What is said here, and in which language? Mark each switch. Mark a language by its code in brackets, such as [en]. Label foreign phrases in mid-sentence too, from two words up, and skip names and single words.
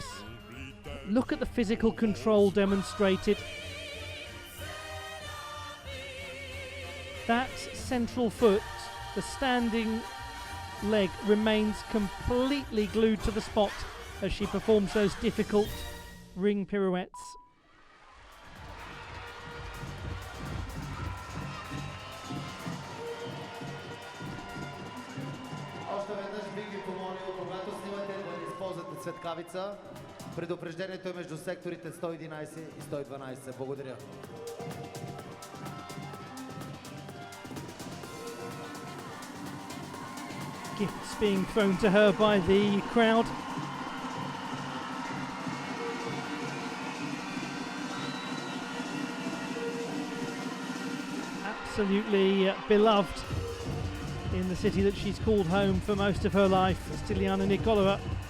[en] Look at the physical control demonstrated. That central foot, the standing leg remains completely glued to the spot as she performs those difficult ring pirouettes. [bg] Още веднъж бих ви помолил, когато снимате да не използвате цветкавица. Предупреждението е между секторите 111 и 112. Благодаря. [en] Gifts being thrown to her by the crowd. Absolutely beloved in the city that she's called home for most of her life, Stiliana Nicolova.